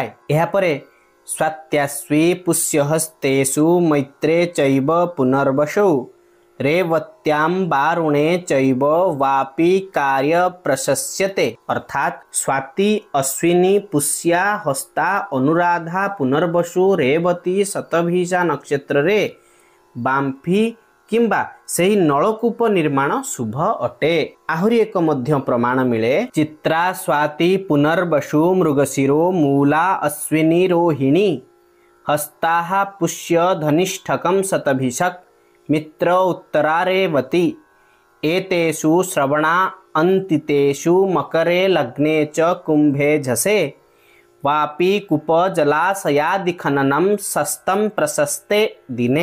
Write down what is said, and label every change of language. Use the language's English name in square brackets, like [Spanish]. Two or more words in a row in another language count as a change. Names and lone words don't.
[Sanskrit] एहा परे स्वात्यास्वी पुष्यहस्तेषु मैत्रे चैव पुनर्वसौ रेवत्यां वारुणे चैव वापि कार्य प्रशस्यते। [Odia] ଅର୍ଥାତ ସ୍ୱାତି, ଅଶ୍ୱିନୀ, ପୁଷ୍ୟା, ହସ୍ତା, ଅନୁରାଧା, ପୁନର୍ବସୁ, ରେବତୀ, ଶତଭିଷା ନକ୍ଷତ୍ର ରେ ବାଂଫି କିଂବା ସହି ନଳକୂପ ନିର୍ମାଣ ଶୁଭ ଅଟେ। ଆହୁରି ଏକ ମଧ୍ୟ ପ୍ରମାଣ ମିଳେ। [Sanskrit] चित्रा, स्वाति, पुनर्वसु, मृगशिरो, मूला, अश्विनी, रोहिणी, हस्ता, पुष्य, धनिष्ठकम, शतभिषक, मित्र, उत्तरा, रेवती। एतेषु श्रवणा अंतितेषु मकरे लग्ने च कुंभे झसे वापि कूप जलाशयादि खननम सस्तम प्रशस्ते दिने।